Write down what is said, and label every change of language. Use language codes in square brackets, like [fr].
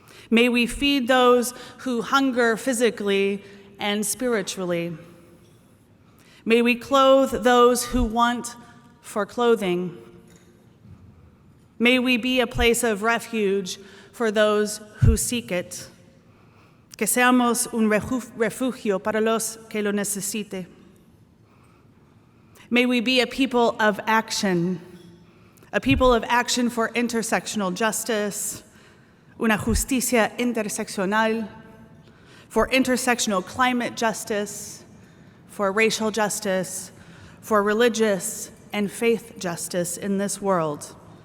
[en] May we feed those who hunger physically and spiritually. May we clothe those who want for clothing. May we be a place of refuge for those who seek it. [es] Que seamos un refugio para los que lo necesite. [en] May we be a people of action for intersectional justice, [es] una justicia interseccional, [en] for intersectional climate justice, for racial justice, for religious and faith justice in this world.